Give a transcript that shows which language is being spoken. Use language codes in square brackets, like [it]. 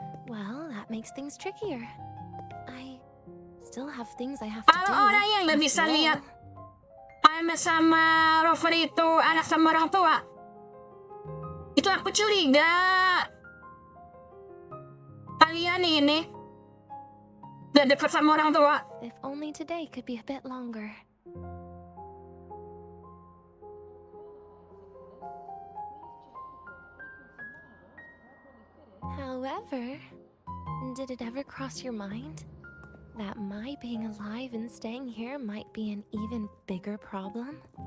[en] Well, that makes things trickier. I still have things I have to do. [id] Kalau orang yang gak bisa lihat Dahil sama Rover itu anak sama orang tua. Itu aku curiga. Kalian ini udah dekat sama orang tua. [en] If only today could be a bit longer. However, did it ever cross your mind that my being alive and staying here might be an even bigger problem?